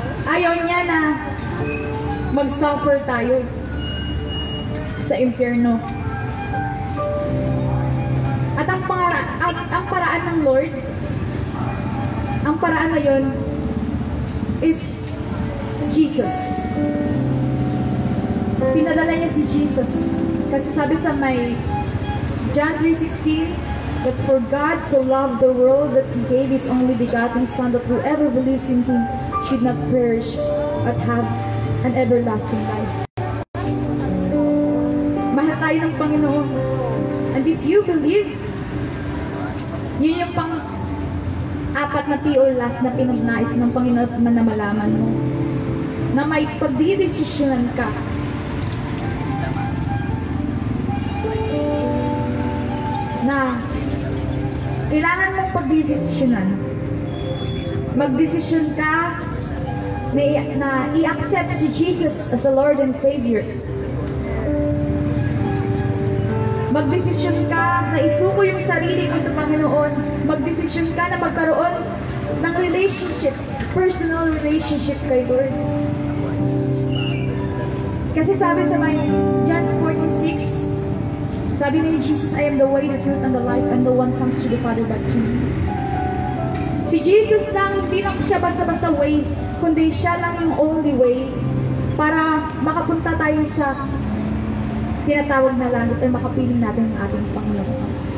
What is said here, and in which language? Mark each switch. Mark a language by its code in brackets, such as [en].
[tl] Ayaw niya na mag-suffer tayo sa impyerno. At ang paraan ng Lord, ang paraan na yun is Jesus. Pinadala niya si Jesus. Kasi sabi sa may [en] John 3:16, that for God so loved the world that He gave His only begotten Son, that whoever believes in Him should not perish but have an everlasting life. [tl] Mahal tayo ng Panginoon. [en] And if you believe, [tl] yun yung pang-apat na P or last na pinag-nais ng Panginoon na malaman mo. Na may pagdidesisyonan ka. Na kailangan mong pagdesisyonan. Magdesisyon ka na i-accept si Jesus [en] as a Lord and Savior. [tl] Magdesisyon ka na isuko yung sarili mo sa Panginoon. Magdesisyon ka na magkaroon ng relationship, [en] personal relationship [tl] kay Lord. Kasi sabi sa may [en] John 14:6, [tl] sabi ni Jesus, [en] I am the way, the truth, and the life, and no one comes to the Father but through me. [tl] Si Jesus lang, hindi lang siya basta-basta way, kundi siya lang yung [en] only way [tl] para makapunta tayo sa tinatawag na langit ay makapiling natin ang ating Panginoon.